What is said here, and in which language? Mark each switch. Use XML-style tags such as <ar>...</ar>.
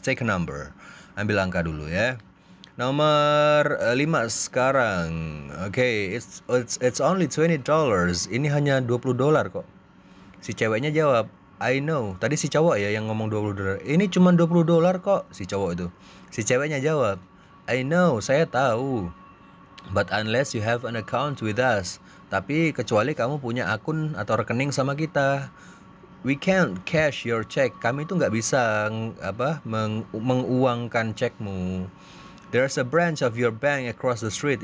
<en>Take a number.</en> <id>Ambil angka dulu ya. Nomor 5 sekarang. Oke,</id> <en>it's only $20.</en> <id>Ini hanya $20 kok. Si ceweknya jawab,</id> <en>I know.</en> <id>Tadi si cowok ya yang ngomong $20. Ini cuma $20 kok, si cowok itu. Si ceweknya jawab,</id> <en>I know,</en> <id>saya tahu.</id> <en>But unless you have an account with us.</en> <id>Tapi kecuali kamu punya akun atau rekening sama kita.</id> <en>We can't cash your check.</en> <id>Kami tuh nggak bisa menguangkan cekmu.</id> <en>There's a branch of your bank across the street.</en>